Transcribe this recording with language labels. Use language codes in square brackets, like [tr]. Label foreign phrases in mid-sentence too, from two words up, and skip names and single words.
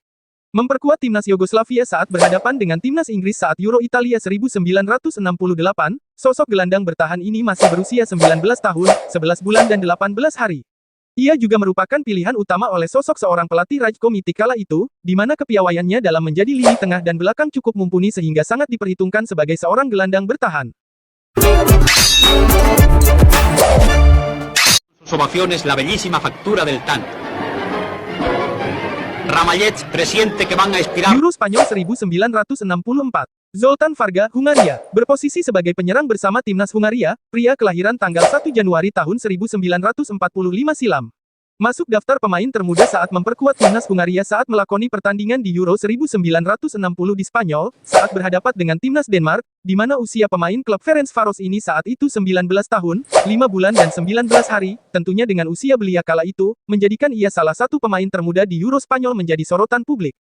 [id] Memperkuat timnas Yugoslavia saat berhadapan dengan timnas Inggris saat Euro Italia 1968, sosok gelandang bertahan ini masih berusia 19 tahun, 11 bulan dan 18 hari. Ia juga merupakan pilihan utama oleh sosok seorang pelatih Rajko Mitic kala itu, di mana kepiawaiannya dalam menjadi lini tengah dan belakang cukup mumpuni sehingga sangat diperhitungkan sebagai seorang gelandang bertahan. [es] Ovaciones la bellísima factura del tanque. Ramallets presiente que van a expirar. [id] Euro Spanyol 1964. Zoltan Varga, Hungaria. Berposisi sebagai penyerang bersama timnas Hungaria, pria kelahiran tanggal 1 Januari tahun 1945 silam. Masuk daftar pemain termuda saat memperkuat timnas Hungaria saat melakoni pertandingan di Euro 1960 di Spanyol, saat berhadapan dengan timnas Denmark, di mana usia pemain klub Ferencvaros ini saat itu 19 tahun, 5 bulan dan 19 hari, tentunya dengan usia belia kala itu, menjadikan ia salah satu pemain termuda di Euro Spanyol menjadi sorotan publik.